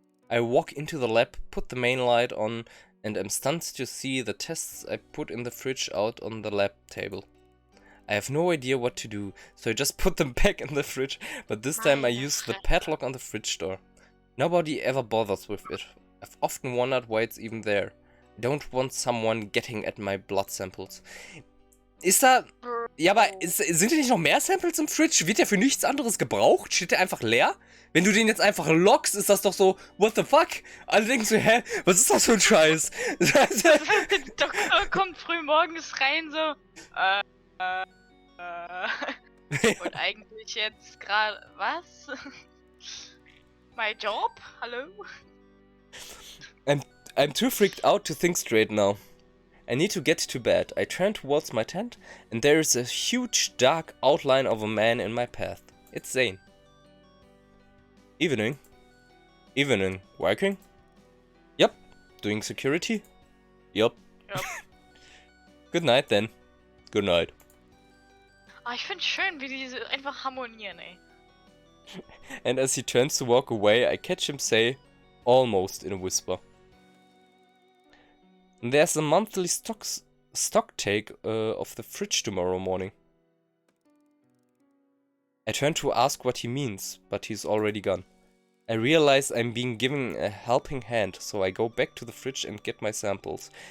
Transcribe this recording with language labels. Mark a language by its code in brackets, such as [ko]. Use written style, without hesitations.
[en] I walk into the lab, put the main light on, and am stunned to see the tests I put in the fridge out on the lab table. I have no idea what to do, so I just put them back in the fridge, but this time I use the padlock on the fridge door. Nobody ever bothers with it. I've often wondered why it's even there. I don't want someone getting at my blood samples. [de] Ist da... Ja, aber sind da nicht noch mehr Samples im Fridge? Wird der für nichts anderes gebraucht? Steht der einfach leer? Wenn du den jetzt einfach lockst, ist das doch so, [en] what the fuck? [de] Alle denken so, hä, was ist das für ein Scheiß? Der Doktor kommt früh morgens rein, so, und eigentlich jetzt gerade, was? [en] My job? Hallo? I'm too freaked out to think straight now. I need to get to bed. I turn towards my tent, and there is a huge dark outline of a man in my path. It's Zane. Evening. Evening. Working? Yep. Doing security? Yep. Good night then. Good night. [de] Ah, ich find's schön, wie die einfach harmonieren, ey. [en] And as he turns to walk away, I catch him say, almost in a whisper. There's a monthly stock take of the fridge tomorrow morning. I turn to ask what he means, but he's already gone. I realize I'm being given a helping hand, so I go back to the fridge and get my samples.